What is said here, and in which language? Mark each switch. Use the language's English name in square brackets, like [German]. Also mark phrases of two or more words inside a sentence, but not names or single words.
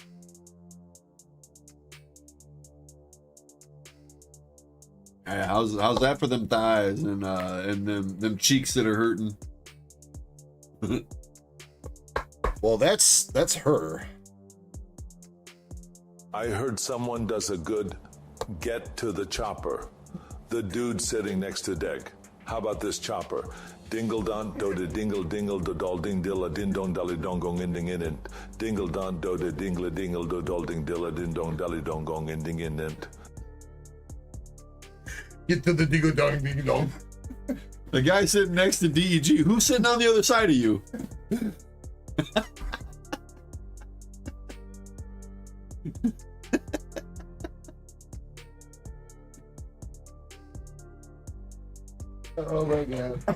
[English] Yeah, how's that for them thighs and them cheeks that are hurting? Well, that's her. I heard someone does a good get to the chopper. The dude sitting next to Deg. How about this chopper? Dingle don do de dingle dingle do dol ding dill a din dong dolly dong gong ending in it. Dingle don do de dingle dingle do dol ding dill a din dong dolly dong gong ending in it. Get to the dingle dong ding dong. The guy sitting next to DEG. Who's sitting on the other side of you? Oh my god.